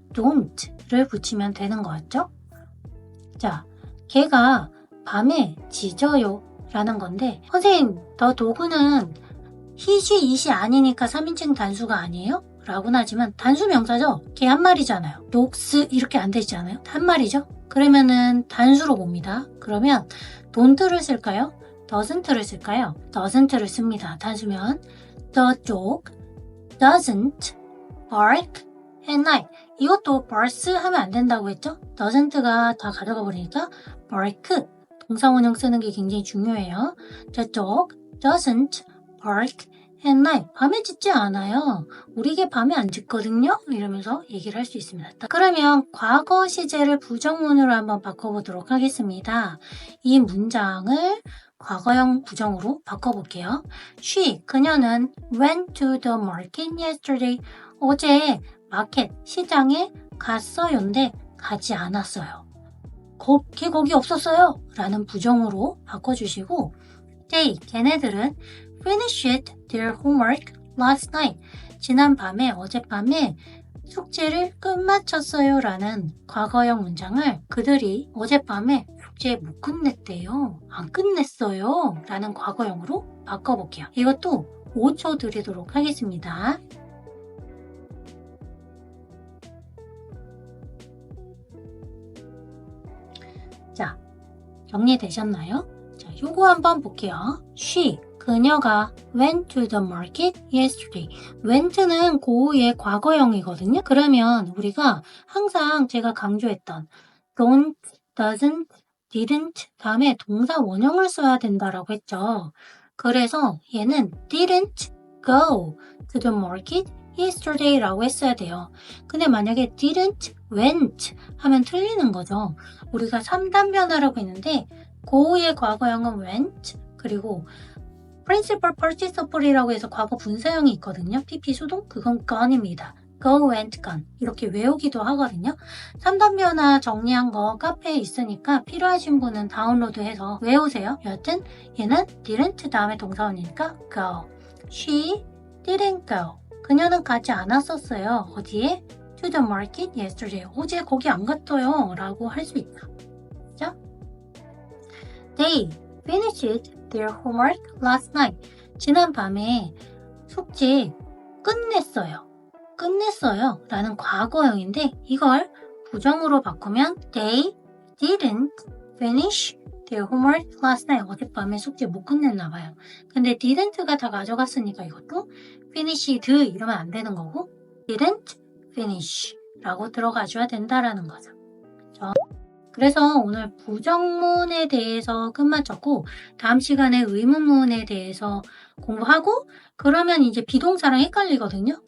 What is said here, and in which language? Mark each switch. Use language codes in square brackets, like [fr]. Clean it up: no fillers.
[ko] don't를 붙이면 되는 거였죠. 자, 걔가 밤에 짖어요 라는 건데 선생님, 더 도구는 he, she, it이 아니니까 3인칭 단수가 아니에요? 라고는 하지만 단수 명사죠. 걔 한 마리잖아요. dogs 이렇게 안 되지 않아요? 한 마리죠? 그러면은 단수로 봅니다. 그러면 don't를 쓸까요? doesn't를 쓸까요? doesn't를 씁니다. 단수면 [en] the dog doesn't bark at night. [ko] 이것도 barks 하면 안 된다고 했죠? doesn't가 다 가져가 버리니까 bark 동사원형 쓰는 게 굉장히 중요해요. [en] The dog doesn't bark at night. [ko] 밤에 짖지 않아요. 우리 개 밤에 안 짖거든요? 이러면서 얘기를 할 수 있습니다. 그러면 과거 시제를 부정문으로 한번 바꿔보도록 하겠습니다. 이 문장을 과거형 부정으로 바꿔볼게요. [en] She, [ko] 그녀는 [en] went to the market yesterday. [ko] 어제 마켓, 시장에 갔어요인데 가지 않았어요. 걔 거기 없었어요. 라는 부정으로 바꿔주시고 [en] they, [ko] 걔네들은 [en] finished their homework last night. [ko] 지난 밤에, 어젯밤에 숙제를 끝마쳤어요. 라는 과거형 문장을 그들이 어젯밤에 숙제 못 끝냈대요. 안 끝냈어요. 라는 과거형으로 바꿔볼게요. 이것도 5초 드리도록 하겠습니다. 자, 정리되셨나요? 자, 요거 한번 볼게요. [en] She, [ko] 그녀가 [en] went to the market yesterday. [ko] went는 고유의 과거형이거든요. 그러면 우리가 항상 제가 강조했던 don't, doesn't, didn't 다음에 동사 원형을 써야 된다라고 했죠. 그래서 얘는 [en] didn't go to the market yesterday [ko] 라고 했어야 돼요. 근데 만약에 [en] didn't went [ko] 하면 틀리는 거죠. 우리가 3단 변화라고 했는데 고유의 과거형은 went 그리고 principal participle이라고 해서 과거 분사형이 있거든요. PP 수동 그건 gone입니다. go, went, gone 이렇게 외우기도 하거든요. 3단 변화 정리한 거 카페에 있으니까 필요하신 분은 다운로드해서 외우세요. 여하튼 얘는 didn't 다음에 동사원이니까 go. [en] She didn't go. [ko] 그녀는 가지 않았었어요. 어디에? [en] To the market yesterday. [ko] 어제 거기 안 갔어요. 라고 할 수 있다. 그죠? [en] They finished their homework last night. [ko] 지난 밤에 숙제 끝냈어요. 끝냈어요. 라는 과거형인데 이걸 부정으로 바꾸면 [en] They didn't finish their homework last night. [ko] 어젯밤에 숙제 못 끝냈나 봐요. 근데 didn't가 다 가져갔으니까 이것도 finished 이러면 안 되는 거고 [en] didn't finish [ko] 라고 들어가줘야 된다라는 거죠. 그렇죠? 그래서 오늘 부정문에 대해서 끝마쳤고 다음 시간에 의문문에 대해서 공부하고 그러면 이제 비동사랑 헷갈리거든요.